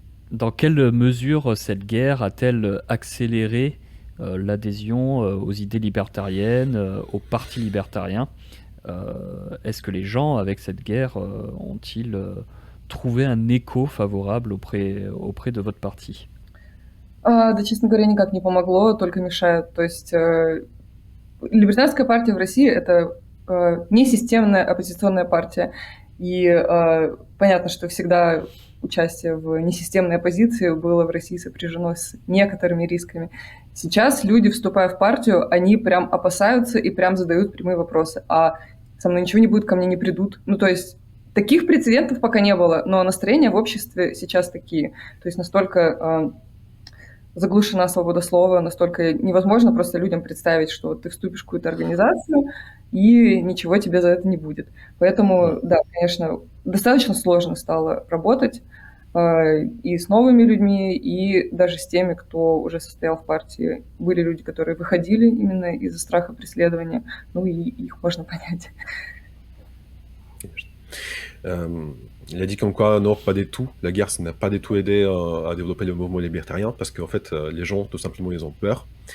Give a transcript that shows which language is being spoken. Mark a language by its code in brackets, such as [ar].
[fr] Dans quelle mesure cette guerre a-t-elle accéléré l'adhésion aux idées libertariennes, au parti libertarien? Est-ce que les gens, avec cette guerre, ont-ils trouvé un écho favorable auprès de votre parti? [ru] Да, честно говоря, никак не помогло, только мешает. То есть либертарианская партия в России — это несистемная оппозиционная партия. И понятно, что всегда участие в несистемной оппозиции было в России сопряжено с некоторыми рисками. Сейчас люди, вступая в партию, они прям опасаются и прям задают прямые вопросы. А со мной ничего не будет, ко мне не придут. Ну, то есть таких прецедентов пока не было, но настроения в обществе сейчас такие. То есть настолько заглушена свобода слова, настолько невозможно просто людям представить, что ты вступишь в какую-то организацию, и ничего тебе за это не будет. Поэтому, да, конечно, достаточно сложно стало работать и с новыми людьми, и даже с теми, кто уже состоял в партии. Были люди, которые выходили именно из-за страха преследования, ну и их можно понять. Конечно. [fr] Euh, il a dit comme quoi, non, pas du tout. La guerre, ça n'a pas du tout aidé à développer le mouvement libertarien parce qu'en fait, les gens, tout simplement, ils ont peur.